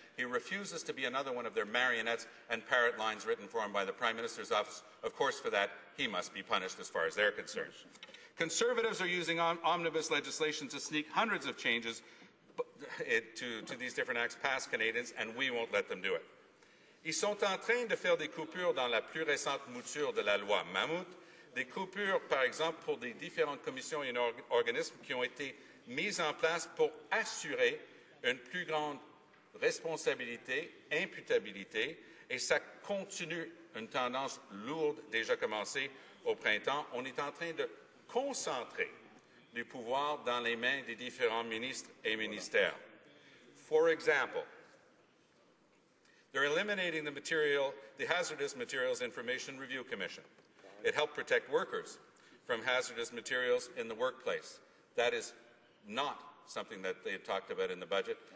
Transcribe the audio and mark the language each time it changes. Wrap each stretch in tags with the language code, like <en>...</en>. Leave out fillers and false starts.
<en>He refuses to be another one of their marionettes and parrot lines written for him by the Prime Minister's office. Of course, for that, he must be punished as far as they're concerned. Conservatives are using omnibus legislation to sneak hundreds of changes to these different acts past Canadians, and we won't let them do it.</en> <fr>Ils sont en train de faire des coupures dans la plus récente mouture de la loi Mammouth, des coupures, par exemple, pour des différentes commissions et organismes qui ont été mises en place pour assurer une plus grande responsabilité, imputabilité, et ça continue une tendance lourde déjà commencée au printemps. On est en train de concentrer les pouvoirs dans les mains des différents ministres et ministères.</fr> <en>For example, they're eliminating the Hazardous Materials Information Review Commission. It helped protect workers from hazardous materials in the workplace. That is not something that they had talked about in the budget.</en>